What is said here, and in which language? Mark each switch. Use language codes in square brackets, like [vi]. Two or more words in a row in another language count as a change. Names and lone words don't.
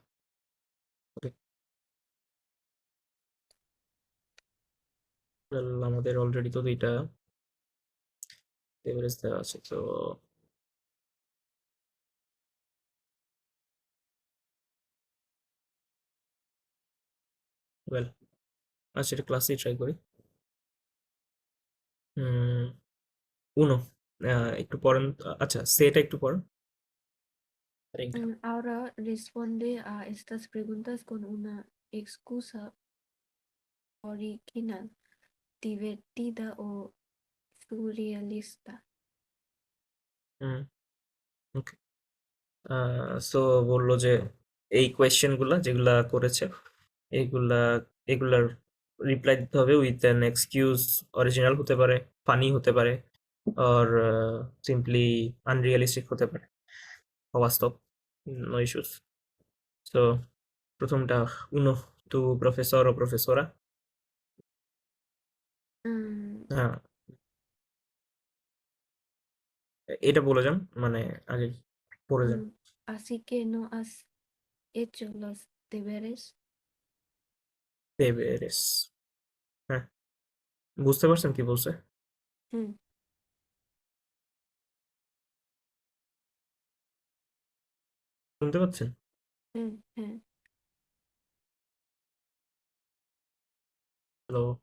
[bn] ওকে, আমাদের অলরেডি তো দুইটা এভারেজ দেওয়া আছে, তো ওয়েল আচ্ছা এটা ক্লাসেই ট্রাই করি। হুম, উনো, একটু পড়েন। আচ্ছা সেটা একটু পড়েন। Treinta. [es] Ahora responde a estas preguntas con una excusa original, divertida o surrealista. [bn] হুম, ওকে। সো বললো যে এই কোয়েশ্চেন গুলা যেগুলা করেছে, এগুলা এগুলার রিপ্লাই দিতে হবে [en] with an excuse. [bn] অরিজিনাল হতে পারে, ফানি হতে পারে, আর [en] simply unrealistic [bn] হতে পারে, অবাস্তব। [en] No issues. [bn] সো প্রথমটা, [es] uno, tu profesor o profesora. Mm, [bn] হ্যাঁ, এটা বলে যান, মানে আগে পড়ে যান। [es] así que no has hecho los deberes. [bn] দেবেরেস, হ্যাঁ, বুঝতে পারছেন কি বলছে? Mm, শুনতে পাচ্ছেন? mm. হ্যালো?